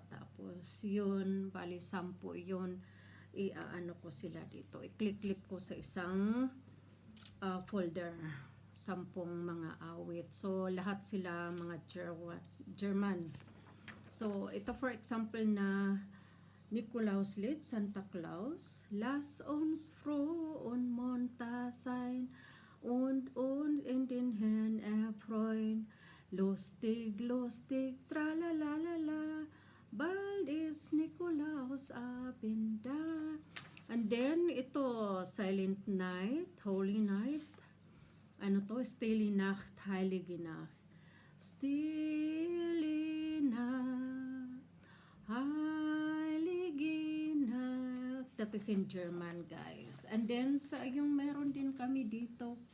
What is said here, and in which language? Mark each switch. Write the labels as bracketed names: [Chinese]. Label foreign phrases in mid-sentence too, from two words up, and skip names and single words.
[Filipino] Tapos yun, bali 10 yun. I-ano ko sila dito. I-click-click ko sa isang folder. 10 mga awit. So, lahat sila mga German. So, ito [English] for example [Filipino] na Nikolaus Lied, Santa Claus. [German] Lass uns froh und munter sein und uns in den Herrn erfreuen. Lustig, lustig, tralalalala. Bald ist Nikolaus Abend da. [English] And then, [Filipino] ito, Silent Night, Holy Night. Ano to? [German] Stille Nacht, Heilige Nacht. Stille Nacht, Heilige Nacht. [English] That is in German, guys. And then, [Filipino] sa yung meron din kami dito,